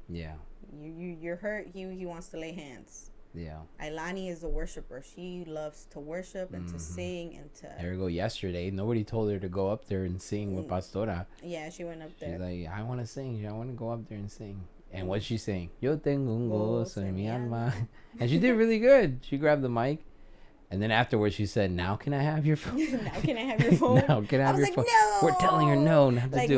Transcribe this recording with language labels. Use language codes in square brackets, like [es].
[en] Yeah. You're hurt, he wants to lay hands. Yeah. Ailani is a worshiper. She loves to worship and to sing and to... There we go. Yesterday, nobody told her to go up there and sing with Pastora. Yeah, she went up there. She's like, I want to sing. I want to go up there and sing. And what's she saying? [es] Yo tengo un gozo en mi alma. [en] And she did really good. She grabbed the mic. And then afterwards, she said, now can I have your phone? Now can I have your phone? Now can I have your phone? No! We're telling her no, not to do